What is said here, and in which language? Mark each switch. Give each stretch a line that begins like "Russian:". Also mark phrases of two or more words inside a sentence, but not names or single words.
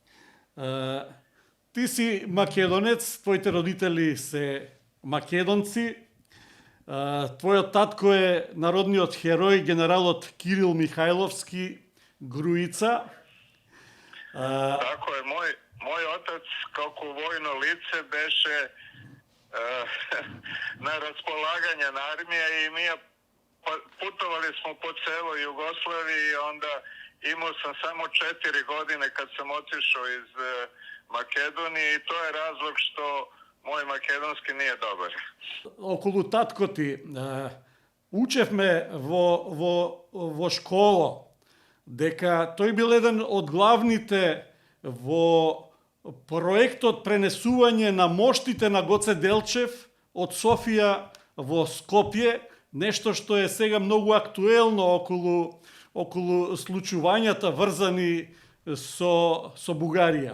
Macedonian: Ти си македонец, твоите родители се македонци, твојот татко е народниот херој, генералот Кирил Михајловски Груица.
Serbian: Тако е, мој отац како војно лице
Macedonian: беше на располагање на армија и ние
Serbian: путовали смо по цело Југославија и онда имao sam samo 4 godine kad sam otišao iz Makedonije i to je razlog što moj makedonski nije dobar.
Macedonian: Околу татко ти, учевме во школа, дека тој бил еден од главните во проектот пренесување на моштите на Гоце Делчев од Софија во Скопје, нешто што е сега многу актуелно околу случувањата врзани со Бугарија.